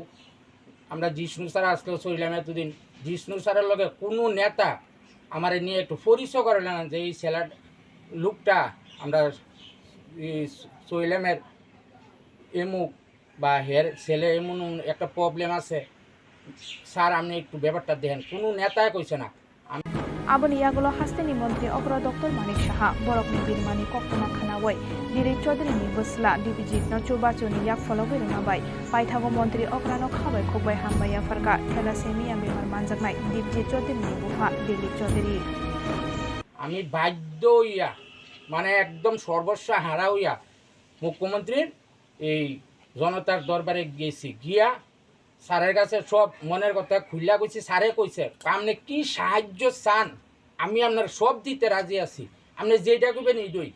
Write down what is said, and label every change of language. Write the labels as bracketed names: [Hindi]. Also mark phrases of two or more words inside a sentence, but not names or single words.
[Bangla] আমরা জিষ্ণু স্যার আসলেও চললাম এতদিন, জিষ্ণু স্যারের লগে কোনো নেতা আমার নিয়ে একটু পরিচয় করে না যে এই ছেলের লোকটা আমরা চইলামের এমুক বা হের ছেলে এমন একটা প্রবলেম আছে, স্যার আপনি একটু ব্যাপারটা দেখেন, কোনো নেতাই কইছে না। [Kok Borok] Abon iagulo hasteni mantri Okra Dr. Manik Shaha, Borokni Birmani Koktoma Khanawai, Dire Chaudhary ni Busla, Dibijit no Chubachoni yak follower nabai, Paithago Mantri Okra no Khabai Khobai Hambaya Farka, Thalassemia Bemar Manjaknai, Dibijit Chaudhary ni Buha, Dilip Chaudhary. [Bangla] আমি বাধ্য হইয়া মানে একদম সর্বস্ব হারা হইয়া মুখ্যমন্ত্রীর এই জনতার দরবারে গেছি, গিয়া স্যারের কাছে সব মনের কথা খুললা কইছি। স্যারে কইছে আপনি কি সাহায্য চান আমি আপনার সব দিতে রাজি আছি, আপনি যেটা করবেন এইটাই।